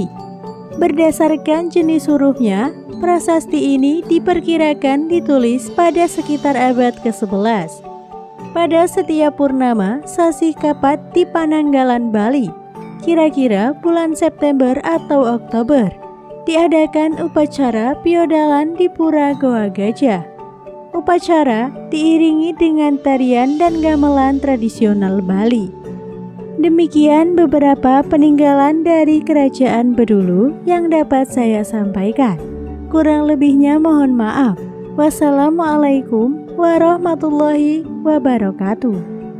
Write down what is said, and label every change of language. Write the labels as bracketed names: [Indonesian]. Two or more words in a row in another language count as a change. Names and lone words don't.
[Indonesian] Berdasarkan jenis hurufnya, prasasti ini diperkirakan ditulis pada sekitar abad ke-11. Pada setiap purnama Sasih Kapat di Pananggalan, Bali, kira-kira bulan September atau Oktober, diadakan upacara piodalan di Pura Goa Gajah. Upacara diiringi dengan tarian dan gamelan tradisional Bali. Demikian beberapa peninggalan dari kerajaan Bedulu yang dapat saya sampaikan. Kurang lebihnya mohon maaf. [Arabic] والسلام عليكم ورحمة الله وبركاته.